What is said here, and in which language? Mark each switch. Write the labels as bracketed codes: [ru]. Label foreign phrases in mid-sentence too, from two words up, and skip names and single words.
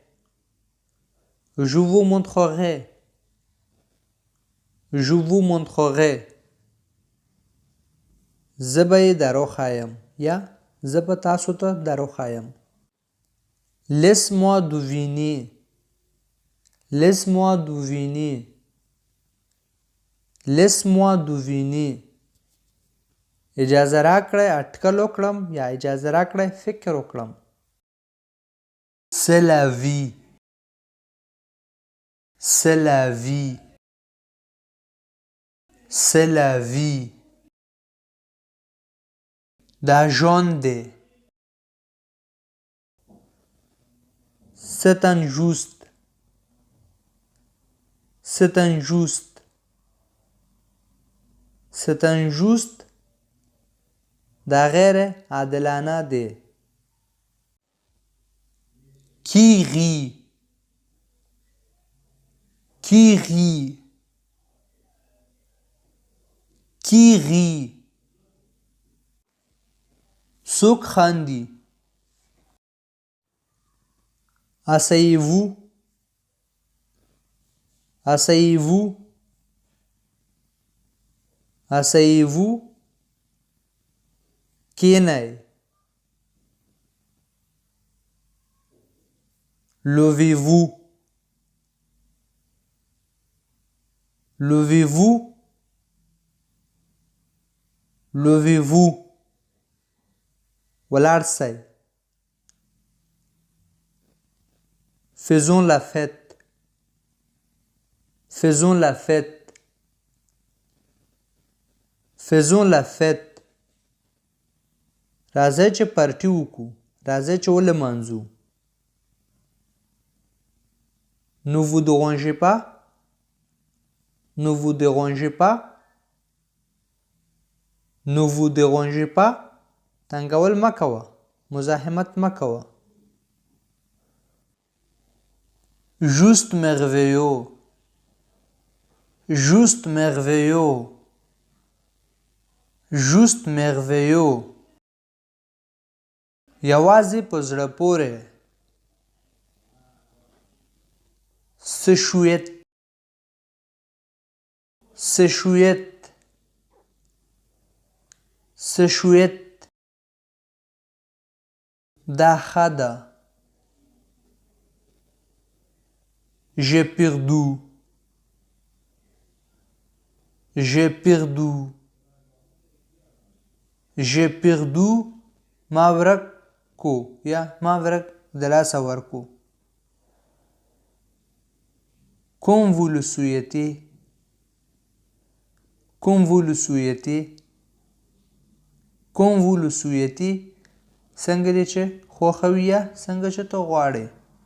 [fr] Je vous montrerai. Je vous montrerai. [ps] زه به یې دروښایم یا زه به تاسو ته دروښایم. [fr] Laisse-moi deviner. Laisse-moi deviner. Laisse-moi deviner. [ps] اجازه راکړئ اټکل وکړم یا اجازه راکړئ فکر وکړم. [fr] C'est la vie. C'est la vie. C'est la vie. [ps] دا ژوند دی. [fr] C'est injuste. C'est injuste. C'est injuste. [ps] دا غیر عادلانه دی. [fr] Qui rit? Qui rit? Qui rit? [ps] څوک خاندي؟ [fr] Asseyez-vous. Asseyez-vous. Asseyez-vous. [ps] کینئ. [fr] Levez-vous. Levez-vous. Levez-vous. [ps] ولاړ سئ. [fr] Faisons la fête. Faisons la fête. Faisons la fête. [ps] راځئ چې پارټي وکړو. راځئ چې ولمانځو. [fr] Ne vous dérangez pas. Ne vous dérangez pas. Ne vous dérangez pas. [ps] تنگول مکوه. مزاحمت مکوه. [fr] Juste merveilleux. Juste merveilleux. Juste merveilleux. [ps] یوازې په زړه پورې. [fr] C'est chouette. C'est chouette. C'est chouette. [ps] دا ښه ده. [fr] J'ai perdu. J'ai perdu. J'ai perdu. [ps] ما ورک کو یا ما ورک د لاسه ورکو. [fr] Comme vous le souhaitez. Comme vous le souhaitez. Comme vous le souhaitez. [ps] څنګه دې چې خوښوي یا څنګه چې ته غواړې.